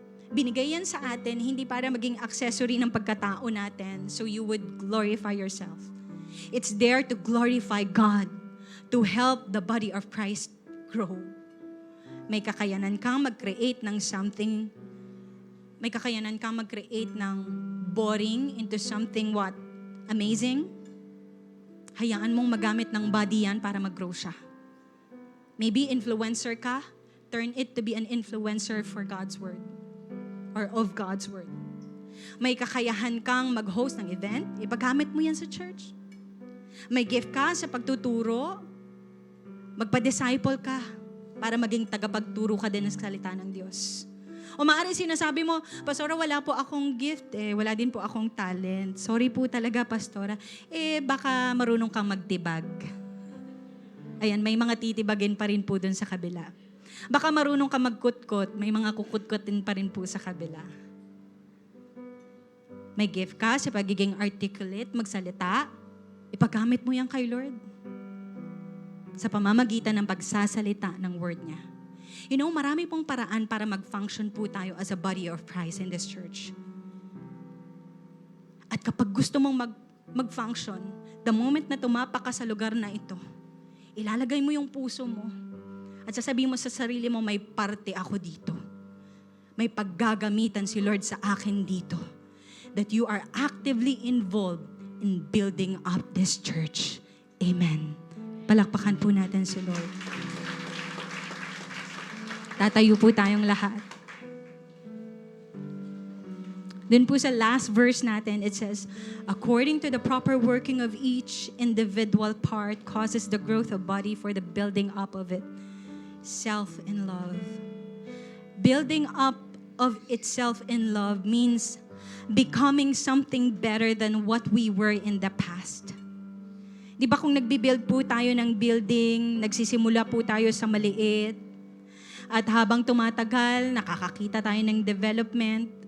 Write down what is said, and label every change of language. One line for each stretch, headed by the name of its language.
Filipino: Binigay yan sa atin, hindi para maging accessory ng pagkatao natin
English: so you would glorify yourself. It's there to glorify God, to help the body of Christ grow.
Filipino: May kakayanan kang mag-create ng something, may kakayanan kang mag-create ng boring into something what?
English: Amazing.
Filipino: Hayaan mong magamit ng body yan para mag-grow siya. Maybe influencer ka,
English: turn it to be an influencer for God's Word or of God's Word.
Filipino: May kakayahan kang mag-host ng event, ipagamit mo yan sa church. May gift ka sa pagtuturo, magpa-disciple ka para maging tagapagturo ka din ng salita ng Diyos. O maaari sinasabi mo, Pastora, wala po akong gift, wala din po akong talent. Sorry po talaga, Pastora. Baka marunong kang magtibag. Ayan, may mga titibagin pa rin po dun sa kabila. Baka marunong kang magkutkot, may mga kukutkotin pa rin po sa kabila. May gift ka sa pagiging articulate, magsalita, ipagamit mo yan kay Lord. sa pamamagitan ng pagsasalita ng word niya.
English: You know,
Filipino: marami pong paraan para mag-function po tayo
English: as a body of Christ in this church.
Filipino: At kapag gusto mong mag-function, the moment na tumapak ka sa lugar na ito, ilalagay mo yung puso mo at sasabihin mo sa sarili mo, may parte ako dito. May paggagamitan si Lord sa akin dito.
English: That you are actively involved in building up this church. Amen.
Filipino: Palakpakan po natin si Lord. Tatayo po tayong lahat. Then po sa last verse natin,
English: it says, according to the proper working of each individual part causes the growth of body for the building up of it. Self in love. Building up of itself in love means becoming something better than what we were in the past.
Filipino: Di ba kung nagbibuild po tayo ng building, nagsisimula po tayo sa maliit, at habang tumatagal, nakakakita tayo ng development.